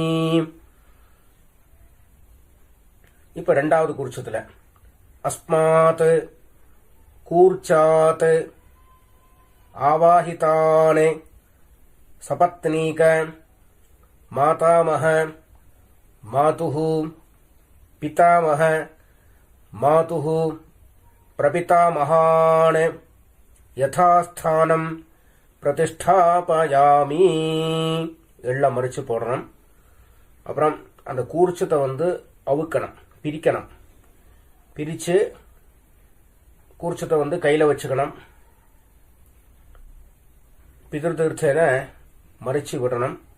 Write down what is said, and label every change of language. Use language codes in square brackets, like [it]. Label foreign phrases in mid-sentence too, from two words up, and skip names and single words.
[ta] இப்ப ரெண்டாவது கூர்ச்சத்துல [sa] अस्मात् कूर्चात् आवाहितान् सपत्नीक मातामह मातुः पितामह मातुः प्रपितामहान् यथास्थानं प्रतिष्ठापयामि [ta] எல்லாம் மறிச்சு போடணும். அப்புறம் அந்த கூர்ச்சத்தை அவுக்கணும், பிரிக்கணும். பிரித்து கூர்ச்சத்தை கையில் வச்சுக்கணும். பிதிருத்தீர்த்தேன மறிச்சு விடணும்.